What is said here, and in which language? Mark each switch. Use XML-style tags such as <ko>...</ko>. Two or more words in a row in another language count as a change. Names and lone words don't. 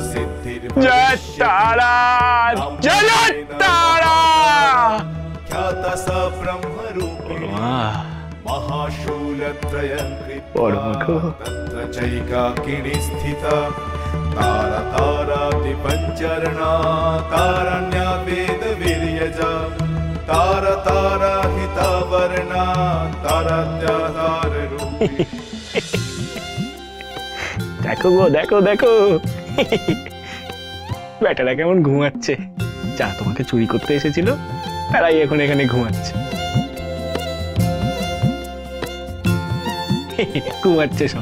<sa>ख्याता स ब्रह्मरूपिणी महाशूलत्रयं तत्र चैकाकिनी स्थिता तारा तारादिपञ्चरणा तारण्या वेदवीर्यजा तारा तारा हितावर्णा ताराद्याधाररूपिणी।</sa> <bn>দেখো গো, দেখো বেটারা কেমন ঘুমাচ্ছে। যা তোমাকে চুরি করতে এসেছিল তারাই এখন এখানে ঘুমাচ্ছে। ঘুমাচ্ছে সব।</bn>